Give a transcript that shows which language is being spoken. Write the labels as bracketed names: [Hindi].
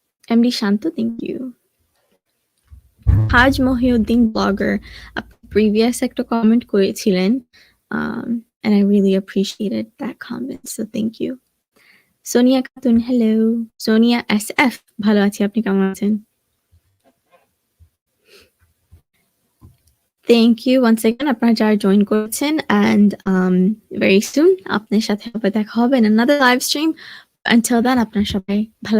[English] MD Shanto, thank you. Haj Mohiuddin blogger, [Bangla] আপনি [English] previous [Bangla] একটা [English] comment [Bangla] করেছিলেন, [English] and I really appreciated that comment, so thank you. Sonia Khatun, hello. [Bangla] Sonia SF, ভালো আছি, আপনি কেমন আছেন? [English] Thank you once again [Bangla] আপনারা যারা [English] join [Bangla] করেছেন, [English] and very soon [Bangla] আপনার সাথে আবার দেখা হবে [English] in another live stream. Until then [Bangla] আপনারা সবাই ভালো